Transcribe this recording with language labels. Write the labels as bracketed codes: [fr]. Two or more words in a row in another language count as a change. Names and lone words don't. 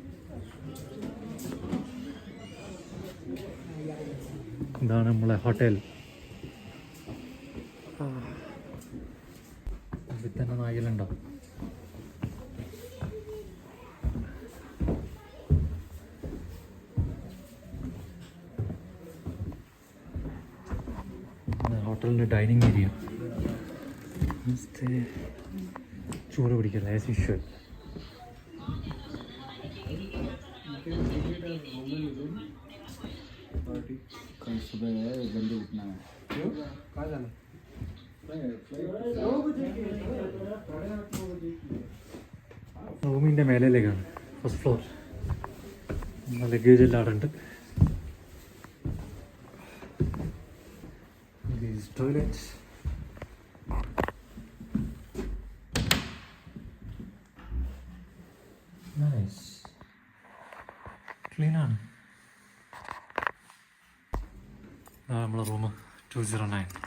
[ml] ഇതാണ് നമ്മളെ ഹോട്ടൽ ഇതിൽ തന്നെ നായലുണ്ടോ ഹോട്ടലിൻ്റെ ഡൈനിങ് ഏരിയ ചൂട് പിടിക്കില്ല [en] as usual [hi] कल सुबह जल्दी उठना है क्यों कहाँ जाना [ml] റൂമിൻ്റെ മേലേക്കാണ് [en] first floor [ml] ലഗേജ് എല്ലാം അവിടെ ഉണ്ട് ടോയ്ലറ്റ് നൈസ് ക്ലീനാണ് നമ്മളെ റൂം 209